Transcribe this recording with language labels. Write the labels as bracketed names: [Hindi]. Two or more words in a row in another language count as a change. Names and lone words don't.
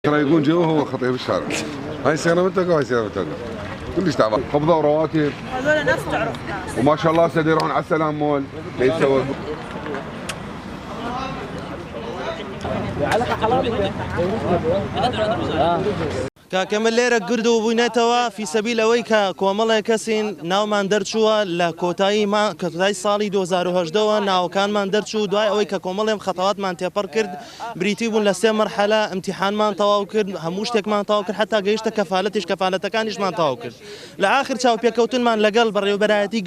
[Arabic] ترى يقول جو هو خطيب الشارع. هاي سيارة منتقى وهاي سيارة منتقى. كلش تعبان، قبضة ورواتب. هذول ناس تعرف ناس. وما شاء الله هسه يروحون على السلام مول ليتسوق. [Central Kurdish] کاکەمە لێرە گرد و بووینێتەوە فی سەبیلەوەی کە کۆمەڵێک کەسین ناومان دەرچووە لە کۆتایی ساڵی 2010ەوە ناوەکانمان دەرچوو دوای ئەوەی کە کۆمەڵێم خەتەواتمان تێپەڕ کرد بریتی بوون لە 3 مەرحەلە ئیمتیحانمان تەواو کرد هەموو شتێکمان تەواو کرد حتا گەیشتە کەفالەتەکانیشمان تەواو کرد لە ئاخر چاوپێکەوتنمان لەگەڵ بەڕێوەبەرایەتی